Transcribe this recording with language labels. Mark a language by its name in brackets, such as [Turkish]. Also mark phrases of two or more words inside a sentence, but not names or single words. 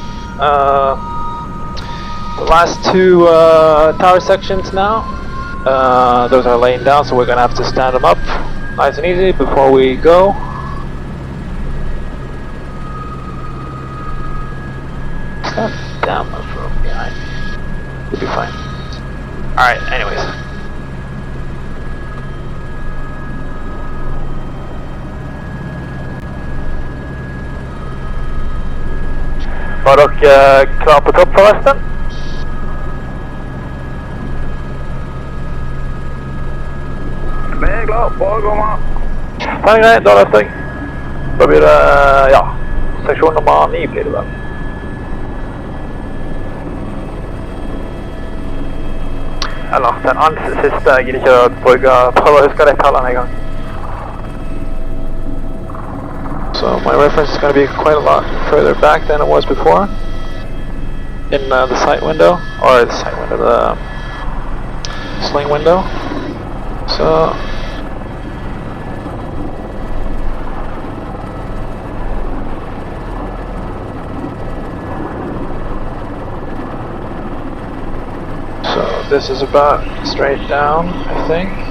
[English] The last two tower sections now, those are laying down, so we're gonna have to stand them up nice and easy before we go. Down much room behind me. We'll be fine. Alright, anyways. [Norwegian] Var dere klar på topp forresten? Vi er klar, bare gå med. Det er greit, da løfter jeg. Da blir det, ja, seksjon nummer 9 blir det vel. Eller den siste, jeg gidder ikke å prøve å huske de tallene en gang. [English] So my reference is going to be quite a lot further back than it was before in the sight window, or the sight window, the sling window. So this is about straight down, I think.